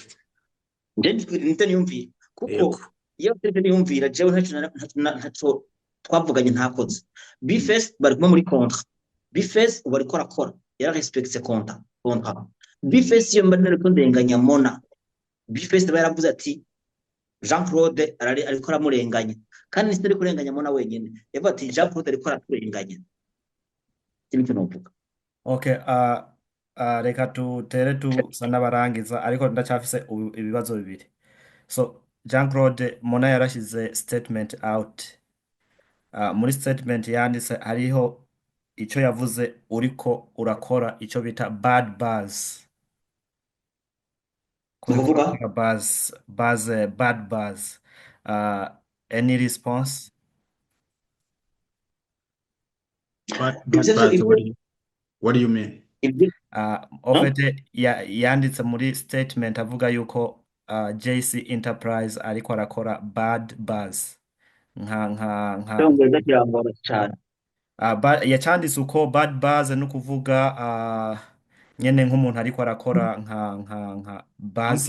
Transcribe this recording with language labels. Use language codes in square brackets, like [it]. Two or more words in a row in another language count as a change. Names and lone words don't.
[rn] nje niyumvira kuko iyo niyumvira jewe ntaco twavuganye ntakoze bifes bari kuma muri contrat bifes bari korakora yara respecte contrat bifes iyo mbane ko ndenganya Mona bifes baravuze ati Jean Claude ariko aramurenganya kandi nistari kurenganya Mona wenyine yavuga ati Jean Claude ariko araturenganya kimwe novuga okay reka tutere tusa n'abarangiza ariko ndacafise ibibazo bibiri so Jean Claude Mona yarashize [en] statement out [rn] muri statement yanditse hariho ico yavuze uriko urakora ico bita [en] bad buzz [rn] kuvuga [en] bad buzz. Any response? But [rn] ibyo [en] what do you mean? [rn] ibyo Ofete yanditse muri statement avuga yuko JC Enterprise ariko arakora [en] bad buzz [rn] nka cyongereza kirangora cyane yacanditse uko [en] bad buzz [rn] no kuvuga nyene nk'umuntu ariko arakora nka buzz